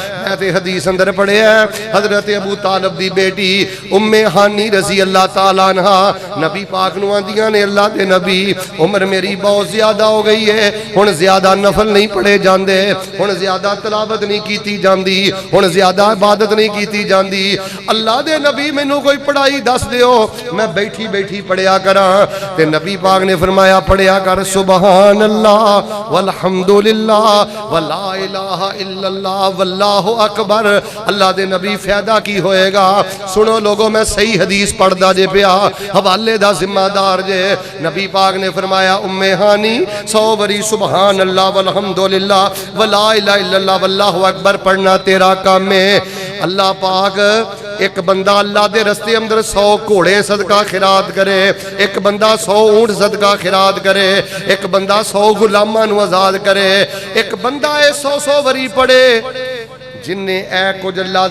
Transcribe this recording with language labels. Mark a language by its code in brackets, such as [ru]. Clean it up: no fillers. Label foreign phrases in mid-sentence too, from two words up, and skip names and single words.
[pa] میں تے حدیث اندر پڑھیا حضرت ابو طالب دی بیٹی ام ہانی [ar] رضي الله تعالى عنها [pa] نبی پاک نوں آندیاں نے اللہ دے نبی عمر میری بہت زیادہ ہو گئی ہے ہن زیادہ نفل نہیں پڑھے جاندے ہن زیادہ تلاوت نہیں کیتی جاندی ہن زیادہ عبادت نہیں کیتی جاندی اللہ دے نبی مینوں کوئی پڑھائی دس دیو میں بیٹھی بیٹھی پڑھیا کراں تے نبی پاک نے فرمایا پڑھیا کر [ar] سبحان الله والحمد لله ولا إله إلا الله والله أكبر [pa] اللہ دے نبی فائدہ کی ہوئے گا سنو لوگو میں صحیح حدیث پڑھدا جے پیا حوالے دا ذمہ دار جے نبی پاک نے فرمایا ام ہانی 100 بری سبحان [ar] الله والحمد لله ولا إله إلا الله والله أكبر [pa] پڑھنا تیرا کام ہے اللہ پاک ایک بندہ اللہ دے رستے اندر 100 گھوڑے صدقہ خیرات کرے ایک بندہ 100 اونٹ صدقہ خیرات کرے ایک بندہ 100 غلاماں نوں آزاد کرے ایک بندہ 100 وری پڑھے جنے اے کچھ اللہ